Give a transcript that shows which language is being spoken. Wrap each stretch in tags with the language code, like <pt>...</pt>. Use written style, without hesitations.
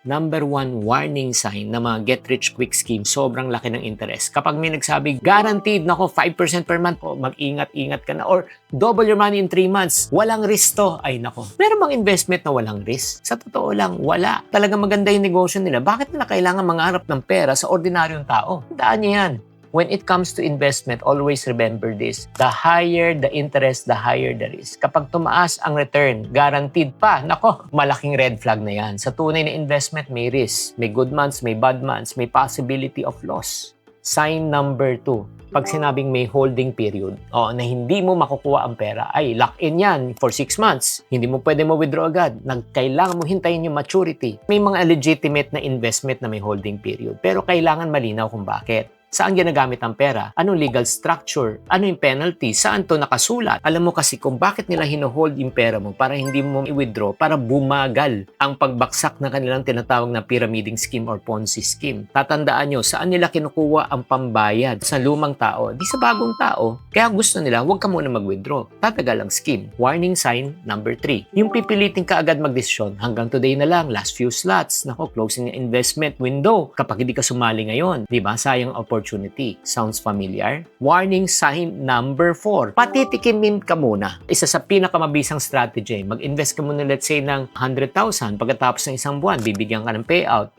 <tl>Number 1 warning sign na mga get-rich-quick scheme, sobrang laki ng interest. Kapag may nagsabi, guaranteed, 5% per month, mag-ingat-ingat ka na, or double your money in 3 months, walang risk to, ay nako. Meron bang investment na walang risk? Sa totoo lang, wala. Talagang maganda yung negosyo nila. Bakit nila kailangan mangarap ng pera sa ordinaryong tao? Daan niya yan.</tl> <en>When it comes to investment, always remember this. The higher the interest, the higher the risk.</en> <tl>Kapag tumaas ang return, guaranteed pa, malaking red flag na yan. Sa tunay na investment, may risk. May good months, may bad months, may possibility of loss. Sign number 2. Pag sinabing may holding period, na hindi mo makukuha ang pera, ay lock-in yan for 6 months. Hindi mo pwede withdraw agad. Kailangan mo hintayin yung maturity. May mga legitimate na investment na may holding period. Pero kailangan malinaw kung bakit. Saan ginagamit ang pera? Anong legal structure? Ano yung penalty? Saan to nakasulat? Alam mo kasi kung bakit nila hino-hold yung pera mo para hindi mo i-withdraw, para bumagal ang pagbaksak na kanilang tinatawag na pyramiding scheme or Ponzi scheme. Tatandaan nyo, saan nila kinukuha ang pambayad? Sa lumang tao, di sa bagong tao. Kaya gusto nila, huwag ka muna mag-withdraw. Tatagal ang scheme. Warning sign number 3. Yung pipilitin ka agad magdesisyon.</tl> <en>Hanggang today na lang, last few slots. Closing investment window.</en> <tl>Kapag hindi ka sumali ngayon, di ba?</tl> <en>Sayang opportunity. Sounds familiar? Warning sign number 4.</en> <tl>Patitikimin ka muna. Isa sa pinakamabisang strategy. Mag-invest ka muna, let's say, ng 100,000. Pagkatapos ng isang buwan, bibigyan ka ng payout.</tl>